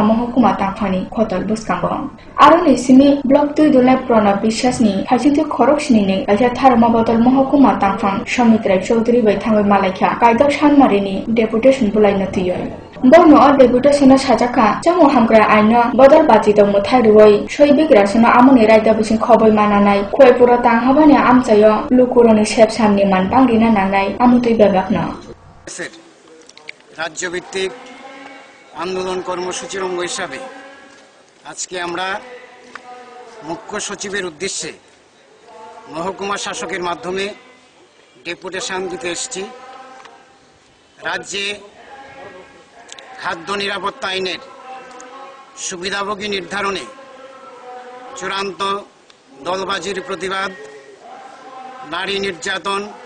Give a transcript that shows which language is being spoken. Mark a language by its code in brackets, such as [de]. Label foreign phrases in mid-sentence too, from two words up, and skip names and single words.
[trp] महकुमा तांफानि खतल बुसकांगो आरो निसिमी ब्लक 2 दुलाय प्रणब বিশ্বাসनि फाइसिंथि खरकसिनि काइसा थारमा बदल महकुमा तांफां समित्रै चौधरी बैथाङै मालायखा कायदक सानमारिनि डेपुटेशन बुलायनो थियो बनो अ डेपुटेशन साजाखा चामो हामग्रा आइना बदल बाजिदो मुथारिवै सैबिग्रासनो आमनि रायदा बिसिं खबै मानानाय खयपुरा तांहाबानि आमचायो लुकुरनि सेबसामनि मानबांरिना नांनाय आमुतै बेबाकना [bn] রাজ্যভিত্তিক আন্দোলন কর্মসূচির অঙ্গ হিসাবে আজকে আমরা মুখ্য সচিবের উদ্দেশ্যে মহকুমা শাসকের মাধ্যমে ডেপুটেশন দিতে এসেছি। রাজ্যে খাদ্য নিরাপত্তা আইনের সুবিধাভোগী নির্ধারণে চূড়ান্ত দলবাজির প্রতিবাদ, নারী নির্যাতন,